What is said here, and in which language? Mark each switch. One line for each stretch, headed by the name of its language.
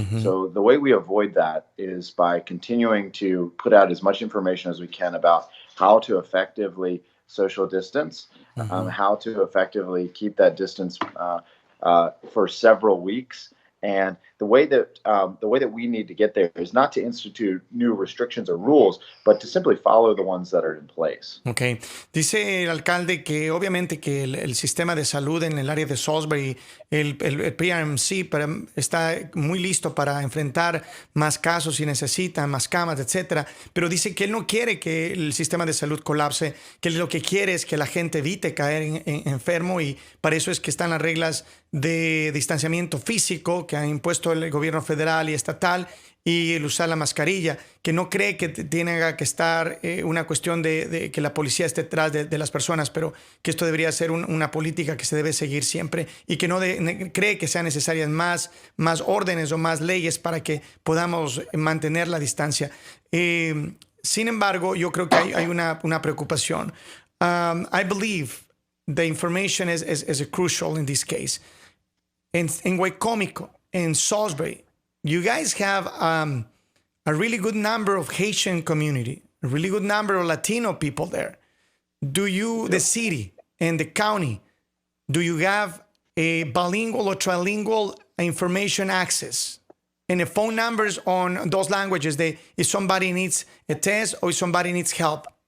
English: So the way we avoid that is by continuing to put out as much information as we can about how to effectively social distance, how to effectively keep that distance for several weeks, And the way that we need to get there is not to institute new restrictions or rules, but to simply follow the ones that are in place. Okay.
Spanish: Dice el alcalde que obviamente que el sistema de salud en el área de Salisbury, el PRMC, está muy listo para enfrentar más casos si necesitan, más camas, etcétera. Pero dice que él no quiere que el sistema de salud colapse, que lo que quiere es que la gente evite caer enfermo, y para eso es que están las reglas de distanciamiento físico que han impuesto el gobierno federal y estatal, y el usar la mascarilla, que no cree que tenga que estar una cuestión de que la policía esté detrás de las personas, pero que esto debería ser una política que se debe seguir siempre, y que no cree que sean necesarias más órdenes o más leyes para que podamos mantener la distancia. Sin embargo, yo creo que hay una preocupación.
English: I believe the information is crucial in this case. In Wicomico, in Salisbury, you guys have a really good number of Haitian community, a really good number of Latino people there. Do you, the city and the county, do you have a bilingual or trilingual information access and the phone numbers on those languages if somebody needs a test or if somebody needs help?